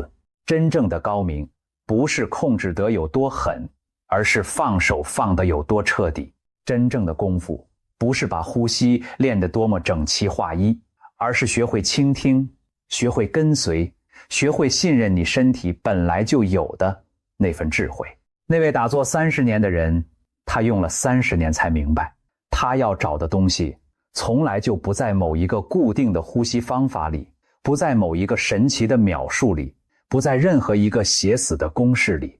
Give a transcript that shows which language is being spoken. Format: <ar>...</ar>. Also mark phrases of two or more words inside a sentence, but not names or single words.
<zh>真正的高明不是控制得有多狠，而是放手放得有多徹底。真正的功夫不是把呼吸練得多麼整齊劃一，而是學會傾聽，學會跟隨，學會信任你身體本來就有的那份智慧。那位打坐30年的人，他用了30年才明白，他要找的東西從來就不在某一個固定的呼吸方法裡，不在某一個神奇的秒數裡，不在任何一個寫死的公式裡。</zh>